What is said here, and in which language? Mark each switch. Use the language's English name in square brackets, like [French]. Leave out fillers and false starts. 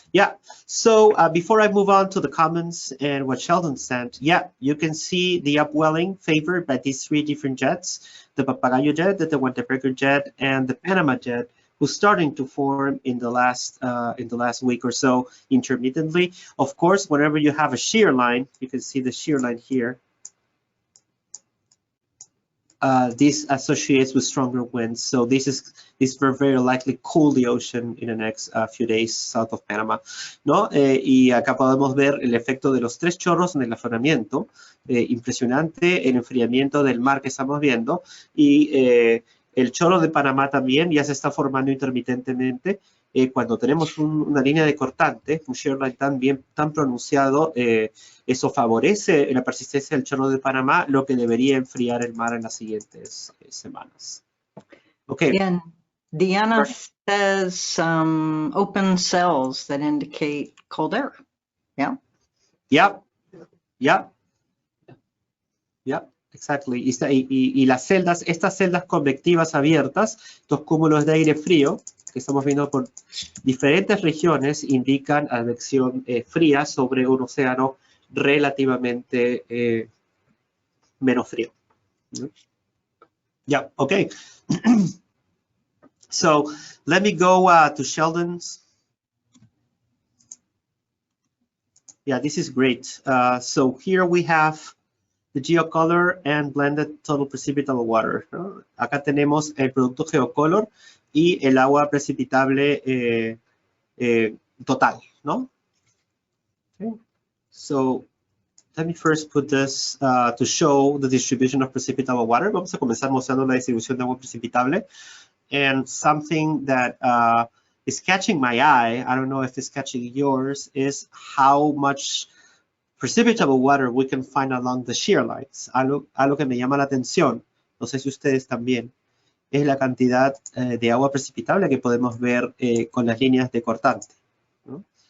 [English] Yeah, so before I move on to the comments and what Sheldon sent, yeah, you can see the upwelling favored by these three different jets, the Papagayo jet, the Tehuantepec jet, and the Panama jet, who's starting to form in the last week or so intermittently. Of course, whenever you have a shear line, you can see the shear line here. This associates with stronger winds, so this will very likely cool the ocean in the next few days south of Panama, [Spanish] ¿no? Y acá podemos ver el efecto de los tres chorros en el afloramiento, impresionante el enfriamiento del mar que estamos viendo, y el chorro de Panamá también ya se está formando intermitentemente. Cuando tenemos una línea de cortante, un shear line tan pronunciado, eso favorece la persistencia del chorro de Panamá, lo que debería enfriar el mar en las siguientes semanas. [English] Okay. And Deanna says open cells that indicate cold air. Yeah. Yeah, exactly. [Spanish] Y las celdas, estas celdas convectivas abiertas, estos cúmulos de aire frío que estamos viendo por diferentes regiones, indican advección fría sobre un océano relativamente menos frío. [English] Yeah, okay. So let me go to Sheldon's. Yeah, this is great. So here we have the geocolor and blended total precipitable water, [Spanish] ¿no? Acá tenemos el producto geocolor y el agua precipitable total, ¿no? [English] Okay. So let me first put this to show the distribution of precipitable water. [Spanish] Vamos a comenzar mostrando la distribución de agua precipitable. [English] And something that is catching my eye, I don't know if it's catching yours, is how much precipitable water we can find along the shear lines. [Spanish] Algo que me llama la atención, no sé si ustedes también, es la cantidad de agua precipitable que podemos ver con las líneas de cortante, ¿no?